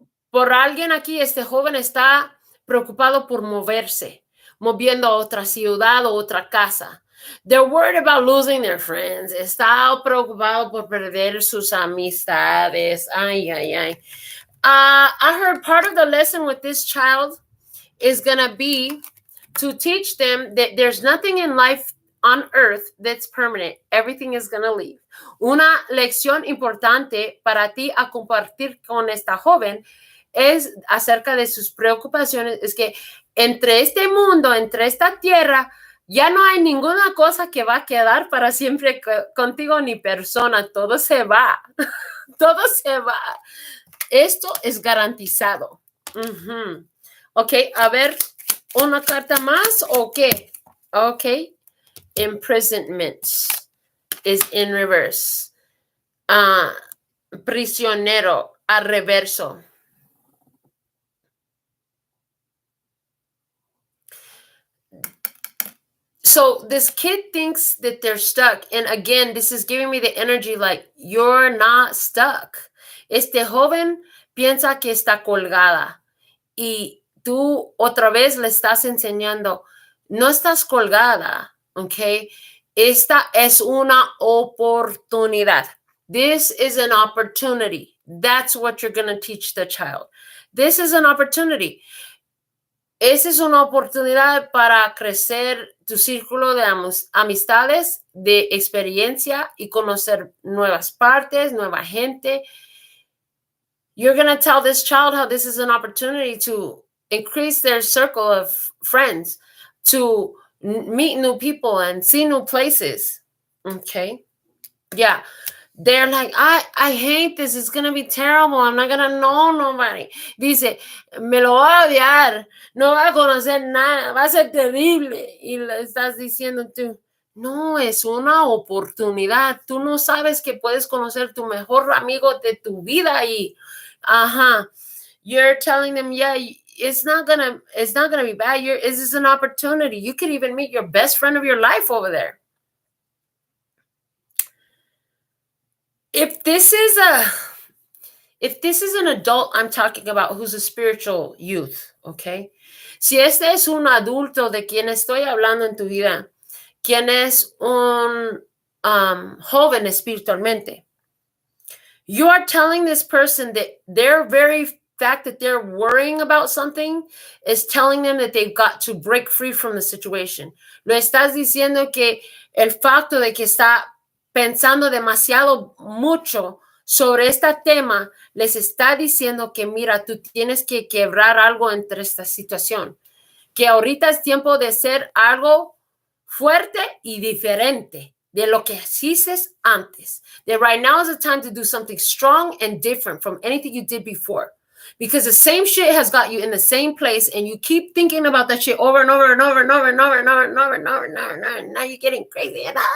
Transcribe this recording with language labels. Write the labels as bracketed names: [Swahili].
[Spanish] Por alguien aquí, este joven está preocupado por moviendo a otra ciudad o otra casa. [English] They're worried about losing their friends. [Spanish] Está preocupado por perder sus amistades. Ay, ay, ay. [English] I heard part of the lesson with this child is going to be to teach them that there's nothing in life on earth that's permanent. Everything is going to leave. [Spanish] Una lección importante para ti a compartir con esta joven es acerca de sus preocupaciones. Es que entre este mundo, entre esta tierra, ya no hay ninguna cosa que va a quedar para siempre contigo ni persona. Todo se va. Todo se va. Esto es garantizado. Ok, a ver, ¿una carta más o qué? [English] Ok, imprisonment is in reverse. [Spanish] Prisionero, a reverso. [English] So this kid thinks that they're stuck. And again, this is giving me the energy like, you're not stuck. [Spanish] Este joven piensa que está colgada y tú otra vez le estás enseñando, no estás colgada, ¿ok? Esta es una oportunidad. [English] This is an opportunity. That's what you're going to teach the child. This is an opportunity. [Spanish] Esa es una oportunidad para crecer tu círculo de amistades, de experiencia y conocer nuevas partes, nueva gente. [English] You're going to tell this child how this is an opportunity to increase their circle of friends, to meet new people and see new places. Okay. Yeah. They're like, I hate this. It's going to be terrible. I'm not going to know nobody. [Spanish] Dice, me lo voy a odiar. No va a conocer nada. Va a ser terrible. Y le estás diciendo tú, no, es una oportunidad. Tú no sabes que puedes conocer tu mejor amigo de tu vida. Y, [English] you're telling them, yeah, it's not gonna be bad. This is an opportunity. You could even meet your best friend of your life over there. If this is an adult I'm talking about who's a spiritual youth, okay? Si este es un adulto de quien estoy hablando en tu vida, quien es un joven espiritualmente, you are telling this person that their very fact that they're worrying about something is telling them that they've got to break free from the situation. [Spanish] Lo estás diciendo que el facto de que está pensando demasiado mucho sobre este tema les está diciendo que mira, tú tienes que quebrar algo entre esta situación, que ahorita es tiempo de ser algo fuerte y diferente de lo que hiciste antes. [English] That right now is the time to do something strong and different from anything you did before. Because the same shit has got you in the same place and you keep thinking about that shit over and over and over and over and over and over and over and over and over and over. And now you're getting crazy.